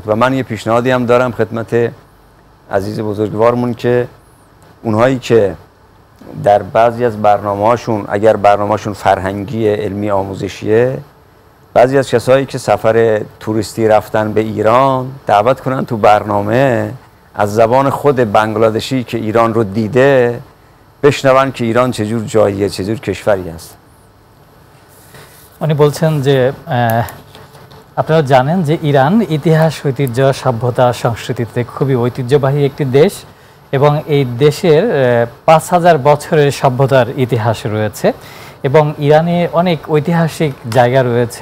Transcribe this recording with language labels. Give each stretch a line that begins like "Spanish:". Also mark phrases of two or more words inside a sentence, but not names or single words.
Persian: و من یه پیشنهادی هم دارم خدمت عزیز بزرگوارمون که اونهایی که در بعضی از برنامه‌هاشون اگر برنامه‌شون فرهنگی علمی آموزشیه، بعضی از کسایی که سفر توریستی رفتن به ایران دعوت کنن تو برنامه از زبان خود بنگلادشی که ایران رو دیده بشنون که ایران چجور جاییه، چجور کشوری است.
Bangla: উনি বলছেন যে আপনারা জানেন যে ইরান ইতিহাস, ঐতিহ্য, সভ্যতা, সংস্কৃতিতে খুবই ঐতিহ্যবাহী একটি দেশ এবং এই দেশের 5000 বছরের সভ্যতার ইতিহাস রয়েছে এবং ইরানে অনেক ঐতিহাসিক জায়গা রয়েছে।